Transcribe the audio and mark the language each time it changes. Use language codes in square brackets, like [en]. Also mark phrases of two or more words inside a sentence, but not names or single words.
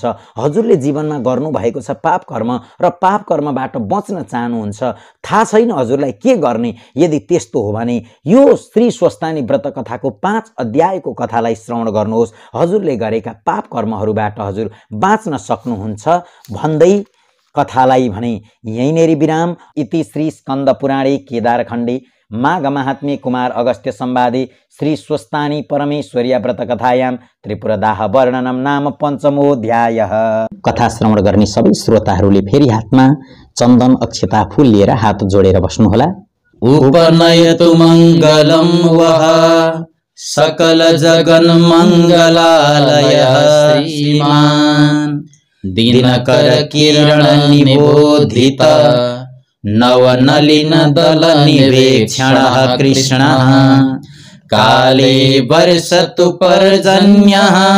[ne] हजुरले जीवनमा गर्नुभएको छ पाप कर्म र पाप कर्मबाट बच्न चाहनुहुन्छ, थाहा छैन हजुरलाई के गर्ने। यदि त्यस्तो हो भने यो श्री स्वस्तानी व्रत कथाको 5 अध्यायको कथालाई श्रवण गर्नुहोस्। हजुरले गरेका पाप कर्महरूबाट हजुर बाँच्न सक्नुहुन्छ भन्दै कथालाई भने यहीँनेरि विराम। [sa] इति श्री स्कन्द पुराणे केदारखण्डे माघ महात्म्ये कुमार अगस्त्य संवादे श्री स्वस्तानी परमेश्वर्या व्रत कथायां त्रिपुरदाह वर्णनम नाम 5मोऽध्यायः। [ne] कथा श्रवण गर्ने सबै श्रोताहरूले फेरि हातमा चन्दन अक्षता फूल लिएर हात जोडेर बस्नुहोला। [sa] उपनयतु मङ्गलं वः सकल जगन् मङ्गलालयः श्रीमान् दिनकर किरण निबोधित नवनलिन दल निवेक्षणः कृष्णः काले वर्षतु पर्जन्यः